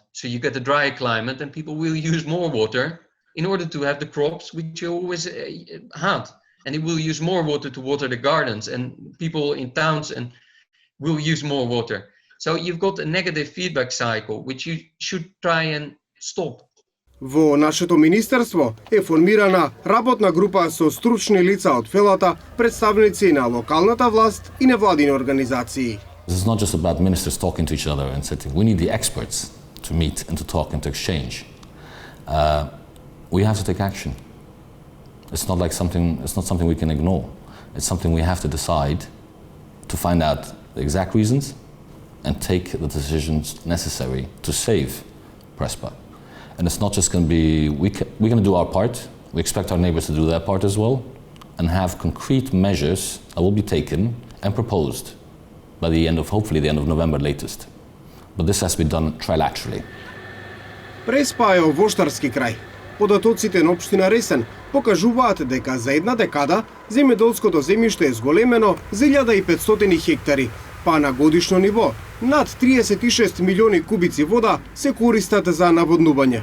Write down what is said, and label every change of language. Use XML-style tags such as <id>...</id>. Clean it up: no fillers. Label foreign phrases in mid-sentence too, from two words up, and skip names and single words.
<en>So you get a dry climate and people will use more water in order to have the crops which you always had. And it will use more water to water the gardens, and people in towns and will use more water. So you've got a negative feedback cycle, which you should try and stop.</en> <mk>Во нашето министерство е формирана работна група со стручни лица од фелата, представници на локалната власт и невладини организации.</mk> <en>This is not just about ministers talking to each other and sitting. We need the experts to meet and to talk and to exchange. We have to take action. It's not something we can ignore. It's something we have to decide to find out the exact reasons and take the decisions necessary to save Prespa. And it's not just going to be, we're going to do our part. We expect our neighbors to do their part as well and have concrete measures that will be taken and proposed by hopefully the end of November latest. But this has to be done trilaterally.</en> <mk>Преспа е овоштарски крај. Податоците на општина Ресен покажуваат дека за една декада земјоделското земјиште е зголемено за 1500 хектари, па на годишно ниво над 36 милиони кубици вода се користат за наводнување.</mk>